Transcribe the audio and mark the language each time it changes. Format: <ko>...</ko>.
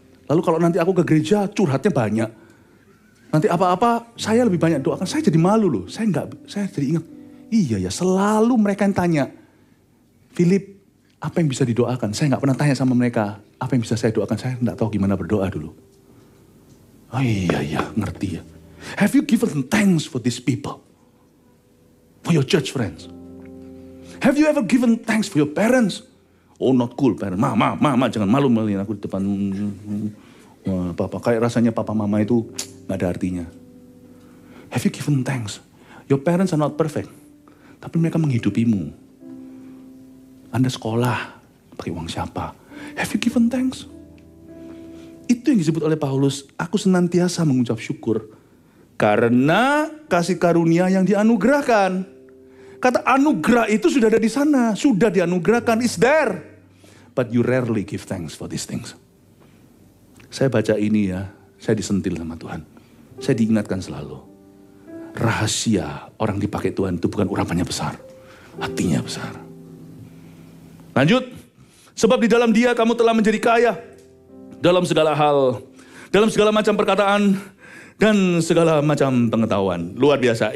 <id>Lalu kalau nanti aku ke gereja, curhatnya banyak. Nanti apa-apa, saya lebih banyak doakan. Saya jadi malu loh. Saya jadi ingat. Iya ya, selalu mereka yang tanya. Philip, apa yang bisa didoakan? Saya gak pernah tanya sama mereka. Apa yang bisa saya doakan? Saya gak tahu gimana berdoa dulu. Oh iya, ngerti ya.</id> <en>Have you given thanks for these people? For your church friends? Have you ever given thanks for your parents? Oh, not cool parents.</en> <id>Mama, jangan malu-maluin aku di depan. Wah, papa, kayak rasanya papa mama itu gak ada artinya.</id> <en>Have you given thanks? Your parents are not perfect,</en> <id>tapi mereka menghidupimu. Anda sekolah, pakai uang siapa?</id> <en>Have you given thanks?</en> <id>Itu yang disebut oleh Paulus, aku senantiasa mengucap syukur. Karena kasih karunia yang dianugerahkan. Kata anugerah itu sudah ada di sana, sudah dianugerahkan,</id> <en>is there. But you rarely give thanks for these things.</en> <id>Saya baca ini ya, saya disentil sama Tuhan. Saya diingatkan selalu. Rahasia orang dipakai Tuhan itu bukan urapannya besar, hatinya besar. Lanjut, sebab di dalam Dia kamu telah menjadi kaya dalam segala hal, dalam segala macam perkataan dan segala macam pengetahuan. Luar biasa.</id>